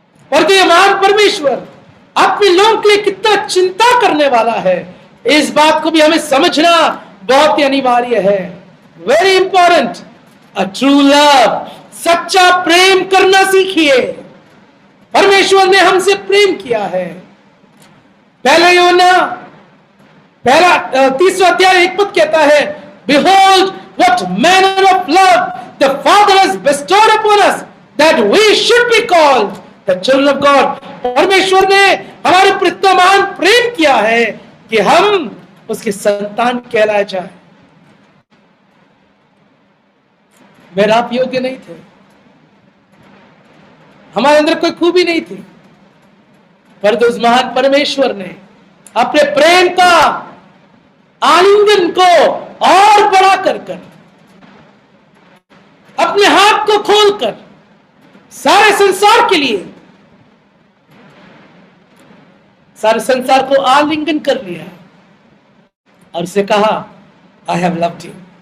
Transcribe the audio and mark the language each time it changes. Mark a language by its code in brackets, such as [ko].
[hi] और कि महान परमेश्वर अपने लोगों के लिए कितना चिंता करने वाला है, इस बात को भी हमें समझना बहुत ही अनिवार्य है। [en] Very important. A true love, [hi] सच्चा प्रेम करना सीखिए। परमेश्वर ने हमसे प्रेम किया है। पहले यूहन्ना पहला 3 अध्याय 1 पद कहता है, [en] Behold what manner of love the Father has bestowed upon us, that we should be called the children of God. [hi] परमेश्वर ने हमारे प्रति महान प्रेम किया है कि हम उसके संतान कहलाए जाए। मेरा आप योग्य नहीं थे, हमारे अंदर कोई खूबी नहीं थी, पर उस महान परमेश्वर ने अपने प्रेम का आलिंगन को और बड़ा कर अपने हाथ को खोलकर सारे संसार के लिए, सारे संसार को आलिंगन कर लिया और उसे कहा, [en] I have loved you.